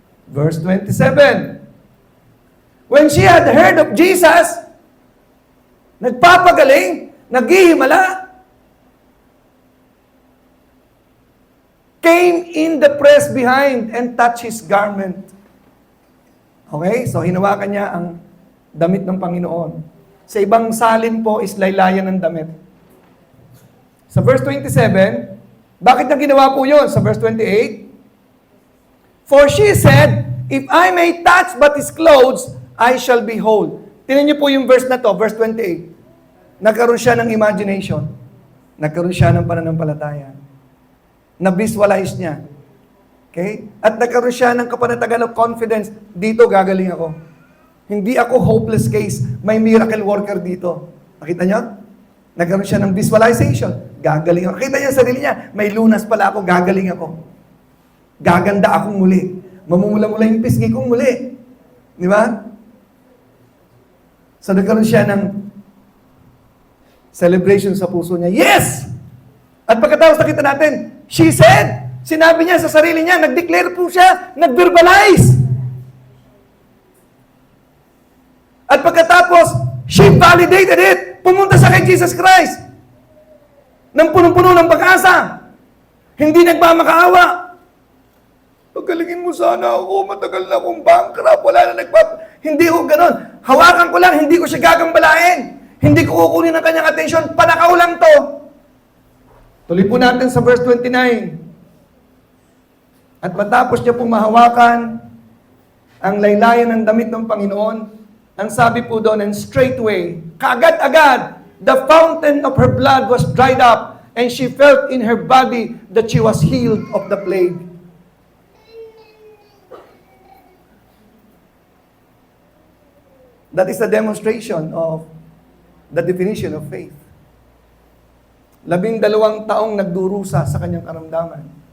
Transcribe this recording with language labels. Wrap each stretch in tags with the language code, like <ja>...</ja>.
<en>Verse 27. When she had heard of Jesus,</en> <tl>nagpapagaling, naghihimala,</tl> <en>came in the press behind and touched his garment. Okay?</en> <tl>So, hinawakan niya ang damit ng Panginoon. Sa ibang salin po is laylayan ng damit. Sa verse 27, bakit niya ginawa po yun?</tl> <en>Sa verse 28, for she said, if I may touch but his clothes, I shall be whole.</en> <tl>Tingnan niyo po yung verse na to, verse 28. Nagkaroon siya ng imagination. Nagkaroon siya ng pananampalataya. Na-visualize niya. Okay? At nagkaroon siya ng kapanatagan of confidence. Dito gagaling ako. Hindi ako hopeless case. May miracle worker dito. Nakita niyo? Nagkaroon siya ng visualization. Gagaling ako. Nakita niya sa sarili niya. May lunas pala ako. Gagaling ako. Gaganda akong muli. Mamumula-mula yung pisngi kong muli. Di ba? So nagkaroon siya ng celebration sa puso niya. Yes! At pagkatapos nakita natin, she said, sinabi niya sa sarili niya, nag-declare po siya, nag-verbalize. At pagkatapos,</tl> <en>she validated it.</en> <tl>Pumunta sa kay Jesus Christ. Nang punong-puno ng pag-asa. Hindi nagmamakaawa. Pagalingin mo sana ako, matagal na akong bankrupt, wala na Hindi ko ganon. Hawakan ko lang, hindi ko siya gagambalain. Hindi ko kukunin ang kanyang atensyon, panakaw lang to. Tuloy po natin sa verse 29. At matapos niya pong mahawakan ang laylayan ng damit ng Panginoon, ang sabi po doon,</tl> <en>and straightway,</en> <tl>kaagad-agad,</tl> <en>the fountain of her blood was dried up, and she felt in her body that she was healed of the plague. That is a demonstration of the definition of faith.</en> <tl>12 taong nagdurusa sa kanyang karamdaman.</tl>